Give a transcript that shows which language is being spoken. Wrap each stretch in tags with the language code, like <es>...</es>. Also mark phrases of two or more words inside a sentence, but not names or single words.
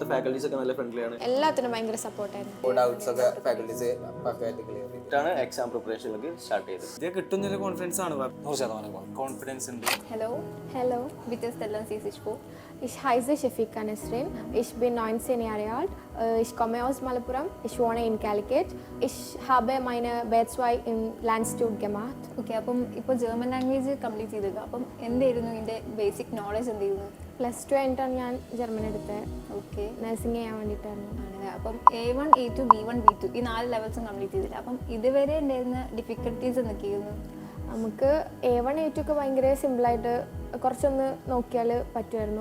<ml>ഇവിടുത്തെ ഫാക്കൽറ്റീസ് ഒക്കെ നല്ല ഫ്രണ്ട്ലി ആണ്. എല്ലാത്തിനും ഭയങ്കര സപ്പോർട്ടായിരുന്നു. ഡൗട്ട്സ് ഒക്കെ ഫാക്കൽറ്റീസ് പക്കയായിട്ട് ക്ലിയർ ചെയ്തിട്ടാണ് എക്സാം പ്രിപ്പറേഷനിലേക്ക് സ്റ്റാർട്ട് ചെയ്തത്. ഇത് കിട്ടുന്നതിൽ കോൺഫിഡൻസ് ആണ്, 100% കോൺഫിഡൻസ് ഉണ്ട്.</ml> <de>Hallo, bitte stellen Sie sich vor. Ich heiße Shafika Nesrin. Ich bin 19 Jahre alt. Ich komme aus Malappuram. Ich wohne in Calicut. Ich habe meine Bachelor im Lanstitut gemacht.</de> <ml>ഓക്കെ, അപ്പം ഇപ്പോൾ</ml> <en>German language complete</en> <ml>ചെയ്തത്. അപ്പം എന്തായിരുന്നു ഇതിൻ്റെ</ml> <en>basic knowledge</en> <ml>എന്തായിരുന്നു? +2 കഴിഞ്ഞിട്ടാണ് ഞാൻ ജർമ്മൻ എടുത്തത്. ഓക്കെ, നഴ്സിംഗ് ചെയ്യാൻ വേണ്ടിയിട്ടായിരുന്നു. ആണല്ലേ. അപ്പം A1, A2, B1, B2 ഈ 4 ലെവൽസും കംപ്ലീറ്റ് ചെയ്തില്ല. അപ്പം ഇതുവരെ ഉണ്ടായിരുന്ന ഡിഫിക്കൽട്ടീസ് എന്തൊക്കെയായിരുന്നു? നമുക്ക് A1 A2 ഒക്കെ ഭയങ്കര സിമ്പിളായിട്ട് കുറച്ചൊന്ന് നോക്കിയാൽ പറ്റുമായിരുന്നു.</ml>